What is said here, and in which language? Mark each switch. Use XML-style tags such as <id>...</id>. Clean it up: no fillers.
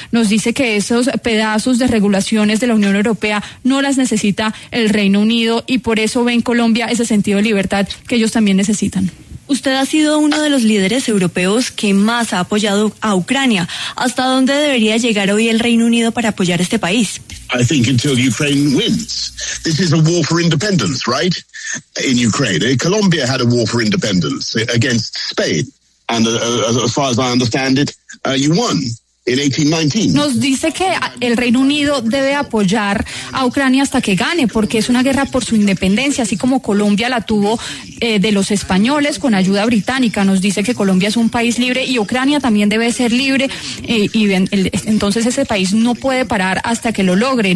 <es>Nos dice que esos pedazos de regulaciones de la Unión Europea no las necesita el Reino Unido y por eso ve en Colombia ese sentido de libertad que ellos también necesitan. Usted ha sido uno de los líderes europeos que más ha apoyado a Ucrania. ¿Hasta dónde debería llegar hoy el Reino Unido para apoyar este país?</es> <en>I think until Ukraine wins. This is a war for independence, right? In Ukraine. Colombia had a war for independence against Spain. And as far as I understand it, you won.</en> <es>Nos dice que el Reino Unido debe apoyar a Ucrania hasta que gane, porque es una guerra por su independencia, así como Colombia la tuvo de los españoles con ayuda británica. Nos dice que Colombia es un país libre y Ucrania también debe ser libre, entonces ese país no puede parar hasta que lo logre.</es>